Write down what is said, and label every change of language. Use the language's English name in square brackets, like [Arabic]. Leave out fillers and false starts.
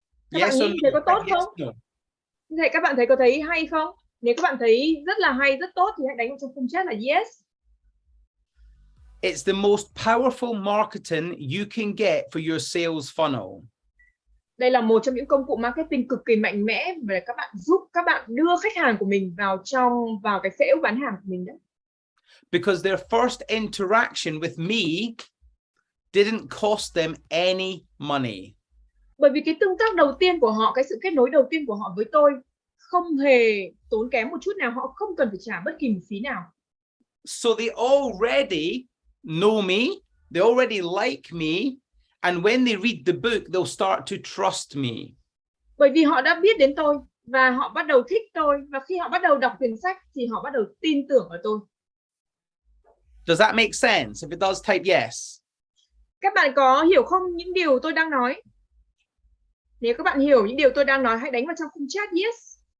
[Vietnamese] Các bạn nghĩ thế có tốt không? Các bạn thấy có thấy hay không? Nếu các bạn thấy rất là hay, rất tốt thì hãy đánh vào trong khung chat là yes. [English] It's the most powerful marketing you can get for your sales funnel. [Vietnamese] Đây là một trong những công cụ marketing cực kỳ mạnh mẽ để các bạn giúp các bạn đưa khách hàng của mình vào cái phễu bán hàng của mình đấy. [English] Because their first interaction with me didn't cost them any money. [Vietnamese] Bởi vì cái tương tác đầu tiên của họ, cái sự kết nối đầu tiên của họ với tôi không hề tốn kém một chút nào, họ không cần phải trả bất kỳ một phí nào. [English] So they already know me, they already like me, and when they read the book, they'll start to trust me. [Vietnamese] Bởi vì họ đã biết đến tôi và họ bắt đầu thích tôi, và khi họ bắt đầu đọc quyển sách thì họ bắt đầu tin tưởng ở tôi. [English] Does that make sense? If it does, type yes. [Vietnamese] Các bạn có hiểu không những điều tôi đang nói? Nếu các bạn hiểu những điều tôi đang nói, hãy đánh vào trong khung chat yes.